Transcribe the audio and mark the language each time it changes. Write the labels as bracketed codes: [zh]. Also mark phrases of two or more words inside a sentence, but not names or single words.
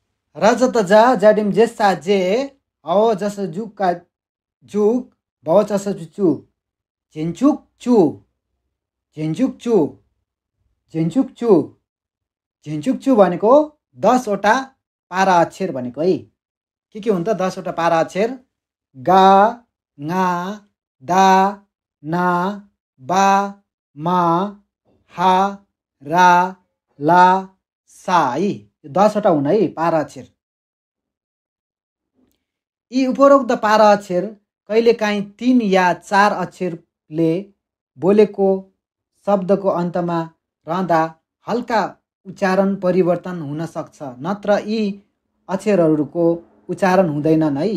[xsr] रज त जा जाडिम जेसा जे हव जस जुगका जुग भव जस चु झिन्चुक चु झिन्चुक चु झिन्चुक चु झिन्चुक चु भनेको [ne] 10 वटा पारा अक्षर भनेको है। के हुन्छ 10 वटा पारा अक्षर? [xsr] गा ङा दा ना बा मा हा रा ला सा [ne] है। 10 वटा हुन् है पारा अक्षर। यी उपरोक्त पारा अक्षर कहिलेकाहीँ 3 या 4 अक्षरले बोलेको शब्दको अन्तमा रहँदा हल्का उच्चारण परिवर्तन हुन सक्छ, नत्र यी अक्षरहरूको उच्चारण हुँदैनन् है।